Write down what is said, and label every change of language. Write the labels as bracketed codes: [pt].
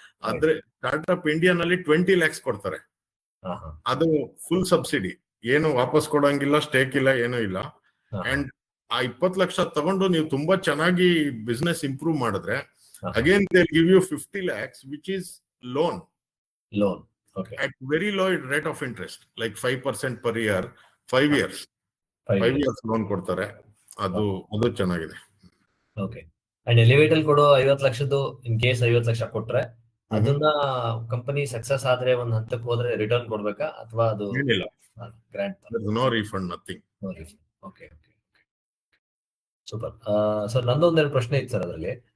[kn] ಆದ್ರೆ startup ಇಂಡಿಯಾನಲ್ಲಿ 20 lakhs ಕೊಡ್ತಾರೆ. ಅದು ಫುಲ್ ಸಬ್ಸಿಡಿ, ಏನು ವಾಪಸ್ ಕೊಡಂಗಿಲ್ಲ, ಸ್ಟೇಕ್ ಇಲ್ಲ, ಏನೂ ಇಲ್ಲ. ಅಂಡ್ ಆ 20 ಲಕ್ಷ ತಗೊಂಡು ನೀವು ತುಂಬಾ ಚೆನ್ನಾಗಿ ಬಿಸ್ನೆಸ್ ಇಂಪ್ರೂವ್ ಮಾಡಿದ್ರೆ, [en] Again they give you 50 lakhs which is loan. at very low rate of interest, like 5% per year, 5 years. 5 years loan [kn] ಕೊಡ್ತಾರೆ. ಅದು ಚೆನ್ನಾಗಿದೆ. ಓಕೆ. ಅಂಡ್ ಎಲಿವೇಟರ್ ಕೊಡೋ 50 ಲಕ್ಷದ್ದು [en] in case [kn] 50 ಲಕ್ಷ ಕೊಟ್ರೆ ಅದನ್ನ ಕಂಪನಿ ಸಕ್ಸಸ್ ಆದ್ರೆ ಒಂದ್ ಹಂತಕ್ಕೆ ಹೋದ್ರೆ ರಿಟರ್ನ್ ಕೊಡ್ಬೇಕಾ ಅಥವಾ ಅದು ಏನಿಲ್ಲ, [en] Grant? No refund, nothing. Okay okay super. [kn] Sir ನಂದೊಂದೆರಡು ಪ್ರಶ್ನೆ ಇತ್ತು ಸರ್ ಅದರಲ್ಲಿ.